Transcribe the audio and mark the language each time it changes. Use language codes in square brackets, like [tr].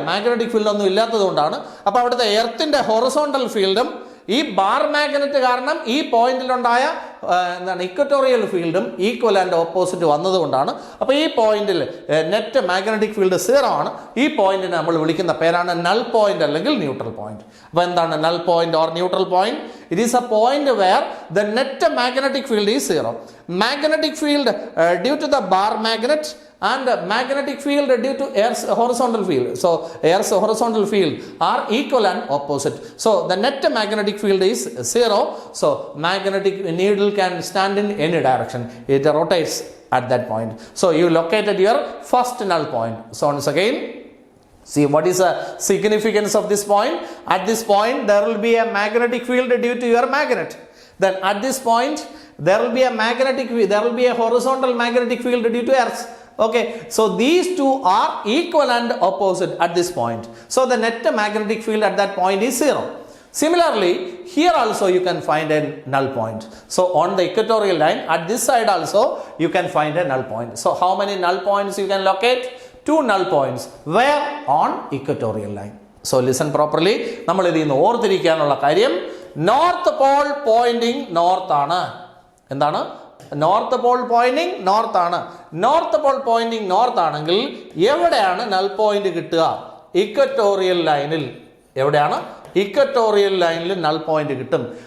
[ml] Magnetic field ഒന്നും ഇല്ലാത്തത് കൊണ്ടാണ്. അപ്പോൾ അവിടുത്തെ എർത്തിന്റെ ഹൊറിസോണ്ടൽ ഫീൽഡും ഈ ബാർ മാഗ്നറ്റ് കാരണം ഈ പോയിന്റിലുണ്ടായ ഇക്വറ്റോറിയൽ ഫീൽഡും ഈക്വൽ ആൻഡ് ഓപ്പോസിറ്റ് വന്നതുകൊണ്ടാണ്. അപ്പോൾ ഈ പോയിന്റിൽ നെറ്റ് മാഗ്നറ്റിക് ഫീൽഡ് 0 ആണ്. ഈ പോയിന്റിനെ നമ്മൾ വിളിക്കുന്ന പേരാണ് നൾ പോയിന്റ് അല്ലെങ്കിൽ ന്യൂട്രൽ പോയിന്റ്. അപ്പോൾ എന്താണ് [en] Null point or neutral point? It is a point where the net magnetic field is 0. Magnetic field due to the bar magnet and magnetic field due to Earth's horizontal field. So Earth's horizontal field are equal and opposite. So the net magnetic field is 0. So magnetic needle can stand in any direction. It rotates at that point. So you located your first null point. So once again, see what is the significance of this point? At this point there will be a magnetic field due to your magnet. Then at this point there will be a magnetic field, there will be a horizontal magnetic field due to earth. Okay, so these two are equal and opposite at this point. So the net magnetic field at that point is 0. Similarly, here also you can find a null point. So on the equatorial line, at this side also you can find a null point. So how many null points you can locate? 2 null points. Where? On equatorial line. So listen properly. [ml] നമ്മൾ ഇതിന്ന് ഓർത്തിരിക്കാനുള്ള കാര്യം, north Paul Poynting north ആണ്. എന്താണ്? North Paul Poynting north ആണ്. North Paul Poynting north ആണെങ്കിൽ എവിടെയാണ് null point കിട്ടുക? Equatorial ലൈനിൽ. എവിടെയാണ്? ഇക്വറ്റോറിയൽ ലൈനിൽ നൾ പോയിന്റ് കിട്ടും.